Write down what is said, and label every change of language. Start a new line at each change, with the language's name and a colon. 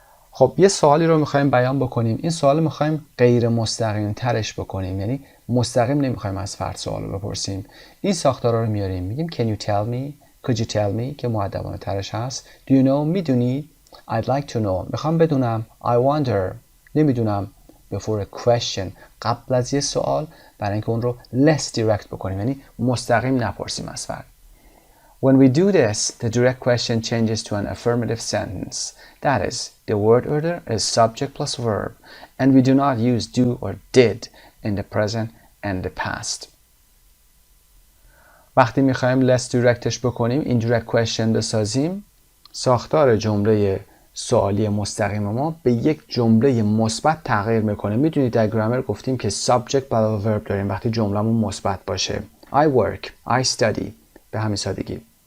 Persian: خب یه سوالی رو میخوایم بیان بکنیم. این سوال میخوایم غیر مستقیم ترش بکنیم. یعنی مستقیم نمیخوایم از فرد سوال رو بپرسیم. این ساختارا رو میاریم. میگیم
English: can you tell me? Could you tell me?
Persian: که مؤدبانه ترش هست.
English: Do you know?
Persian: میدونی؟
English: I'd like to know.
Persian: میخوام بدونم.
English: I wonder.
Persian: نمیدونم.
English: Before a question.
Persian: قبل از یه سوال برای اینکه اون رو less direct بکنیم. یعنی مستقیم نپرسیم از فرد.
English: When we do this, the direct question changes to an affirmative sentence. That is, the word order is subject plus verb, and we do not use do or did in the present and the past.
Persian: وقتی میخوایم less directش بکنیم، indirect question بسازیم، ساختار جمله سوالی مستقیم ما به یک جمله مثبت تغییر میکنه. میدونید در گرامر گفتیم که subject علاوه verb داریم وقتی جمله‌مون مثبت باشه.
English: I work, I study.
Persian: به همین سادگی.